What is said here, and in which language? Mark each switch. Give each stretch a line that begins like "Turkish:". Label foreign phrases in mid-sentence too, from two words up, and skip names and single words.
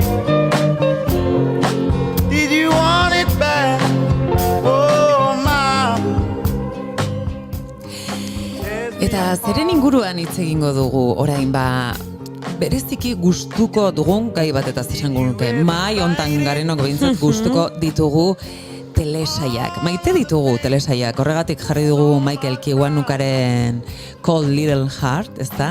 English: Did you want it back? Oh, mama.
Basque: Eta zeren inguruan hitz egingo dugu orain bereziki gustuko dugun gai batetaz esango nuke. Mahai hontan garenok behintzat gustuko ditugu telesaiak. Maite ditugu telesaiak. Horregatik jarri dugu Michael Kiwanukaren Cold Little Heart, ezta?